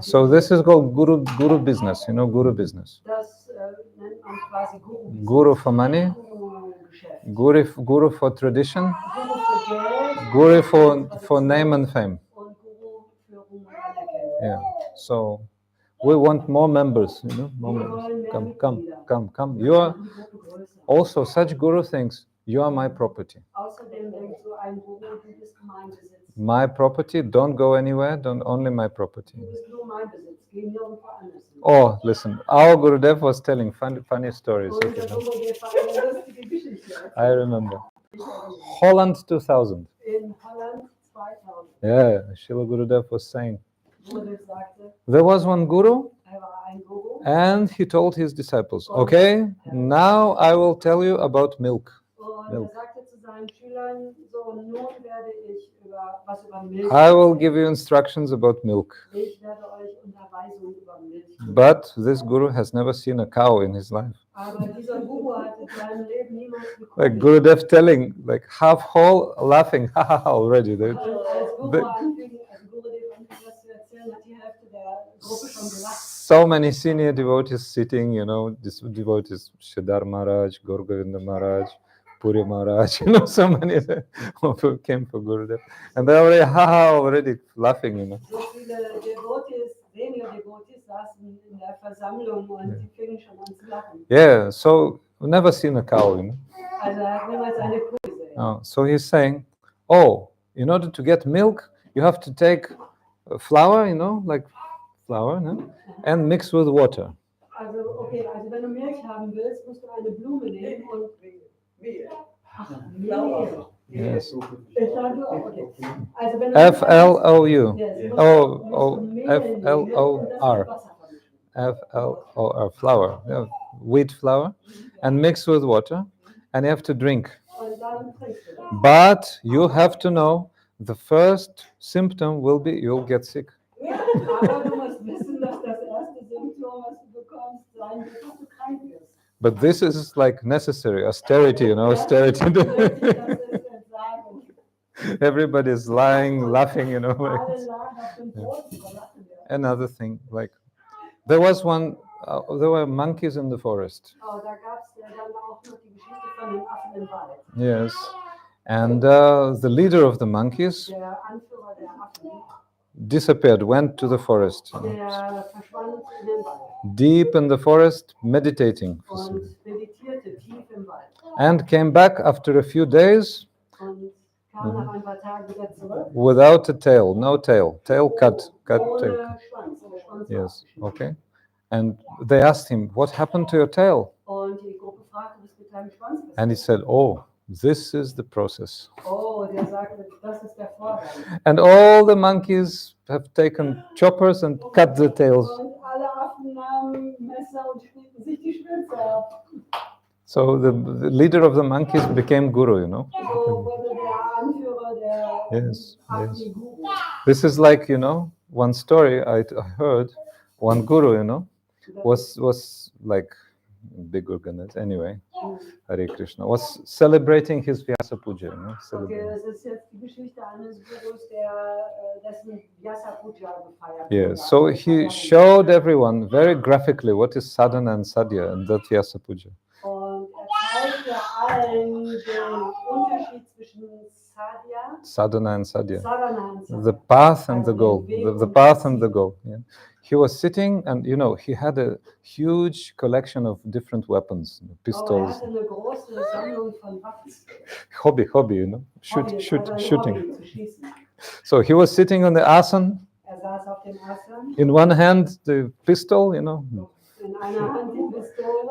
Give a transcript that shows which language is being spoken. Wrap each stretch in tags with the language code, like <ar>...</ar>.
<en>So this is called Guru business, you know, Guru business.</en> <de>Das nennt man quasi Guru.</de> <en>Guru for money,</en> <de>Guru-Geschäft.</de> <en>Guru for tradition,</en> <de>Guru für Geld.</de> <en>Guru for name and fame.</en> <de>Und Guru für Ruhm und Anerkennung.</de> <en>Yeah. So we want more members, you know, more</en> <de>Wir wollen</de> <en>members.</en> <de>mehr</de> <en>Come.</en> <de>Mitglieder.</de> <en>You are</en> <de>Die Gruppe größer.</de> <en>also such Guru thinks you are my property.</en> <de>Außerdem denkt so ein Guru, du bist mein Besitz.</de> <en>My property, don't go anywhere, don't only my property.</en> <de>Du bist nur mein Besitz, geh nirgendwo anders hin.</de> <en>Oh, listen, our Gurudev was telling funny stories.</en> <de>Und</de> <en>Okay,</en> <de>der</de> <en>no?</en> <de>Guru, der hat eine lustige Geschichte.</de> <en>I remember. Holland 2000.</en> <de>In Holland 2000.</de> <en>Yeah, Srila Gurudev was saying.</en> <de>Gurudev sagte,</de> <en>There was one guru,</en> <de>war ein Guru.</de> <en>and he told his disciples, okay, now I will tell you about milk.</en> <de>Und sagte zu seinen Schülern, so nun werde ich was über Milch</de> <en>I will give you instructions about milk.</en> <de>Ich werde euch Unterweisung über Milch geben.</de> <en>But this guru has never seen a cow in his life.</en> <de>Aber dieser Guru hat in seinem Leben niemals gekocht.</de> <en>Like Gurudev telling, like half whole, laughing, ha ha ha already.</en> <de>Und als Guru anfing, also Gurudev anfing das zu erzählen, hat die Hälfte der Gruppe schon gelacht.</de> <en>So many senior devotees sitting, these devotees, Shadar Maharaj, Gaur-Govinda Maharaj, Puri Maharaj, so many who came for Gurudev. And they already laughing,</en> <de>So viele Devotees, senior Devotees saßen in der Versammlung und die fingen schon an zu lachen.</de> <en>Yeah, so we've never seen a cow,</en> <de>Also er hat niemals eine Kuh gesehen.</de> <en>Oh, so he's saying, in order to get milk, you have to take flour, like flour, and mix with water.</en> <de>Also okay, also wenn du Milch haben willst, musst du eine Blume nehmen und Mehl. Mehl.</de> <en>Yes.</en> <de>Ich sage auch, okay. Also wenn du</de> <en>F-L-O-U. Yes, F-L-O-R. F-L-O-R, flour. Yeah, wheat flour. And mix with water. And you have to drink.</en> <de>Und dann trinkst du das.</de> <en>But you have to know, the first symptom will be you'll get sick.</en> <de>Aber du musst wissen, dass das erste Symptom, was du bekommst, sein wird, dass du krank wirst.</de> <en>But this is like necessary, austerity, austerity.</en> <de>Das ist Entsagung.</de> <en>Everybody is lying, laughing,</en> <de>Alle lagen auf dem Boden und lachen wir.</de> <en>Another thing, like there were monkeys in the forest.</en> <de>Oh, da gab es dann auch noch die Geschichte von den Affen im Wald.</de> <en>Yes, and the leader of the monkeys</en> <de>Der Anführer der Affen,</de> <en>disappeared, went to the forest,</en> <de>der verschwand in den Wald</de> <en>deep in the forest, meditating,</en> <de>und meditierte tief im Wald.</de> <en>and came back after a few days</en> <de>Und kam nach ein paar Tagen wieder zurück.</de> <en>without a tail, no tail, tail cut tail.</en> <de>Ohne Schwanz. Der Schwanz war</de> <en>Yes, okay. And they asked him, what happened to your tail?</en> <de>Und die Gruppe fragte, was mit deinem Schwanz passiert?</de> <en>And he said, oh, this is the process.</en> <de>Oh, der sagte, das ist der Vorgang.</de> <en>And all the monkeys have taken choppers and cut the tails.</en> <de>Und alle Affen nahmen Messer und schnitten sich die Schwänze ab.</de> <en>So the leader of the monkeys became guru,</en> <de>So wurde der Anführer der</de> <en>Yes,</en> <de>Affen</de> <en>yes.</en> <de>Guru.</de> <en>This is like, one story I heard, one guru, was like bigger than it anyway, Hare Krishna, was celebrating his Vyasa Puja, Okay, celebrating.</en> <de>das ist jetzt die Geschichte eines Gurus, dessen Vyasa Puja gefeiert</de> <en>Yes,</en> <de>wurde.</de> <en>so he showed everyone very graphically what is sadhana and sadhya in that Vyasa Puja.</en> <de>Und zeigte allen den Unterschied zwischen</de> <en>Sadhana and sadhya.</en> <de>Sadhana und Sadhya.</de> <en>The path and the goal. The path and the goal. Yeah. He was sitting and, he had a huge collection of different weapons, pistols,</en> <de>hatte eine große Sammlung von Waffen.</de> <en>hobby,</en> <de>Hobby,</de> <en>shooting.</en> <de>Hobby zu schießen.</de> <en>So he was sitting on the asan.</en> <de>Saß auf dem Asan.</de> <en>In one hand, the pistol,</en> <de>In einer Hand die Pistole.</de>